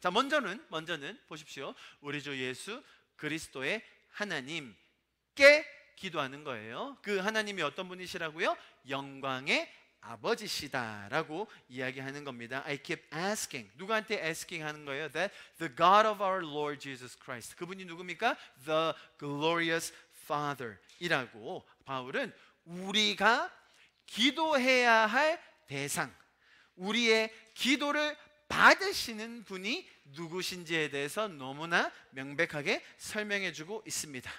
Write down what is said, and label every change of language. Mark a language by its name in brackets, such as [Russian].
[Korean] 자, 먼저는 보십시오. 우리 주 예수 그리스도의 하나님께 기도하는 거예요. 그 하나님이 어떤 분이시라고요? 영광의 아버지시다라고 이야기하는 겁니다. [English] I keep asking. [Korean] 누구한테 asking 하는 거예요? [English] That the God of our Lord Jesus Christ. [Korean] 그분이 누굽니까? The glorious Father 이라고 바울은 우리가 기도해야 할 대상, 우리의 기도를 받으시는 분이 누구신지에 대해서 너무나 명백하게 설명해 주고 있습니다.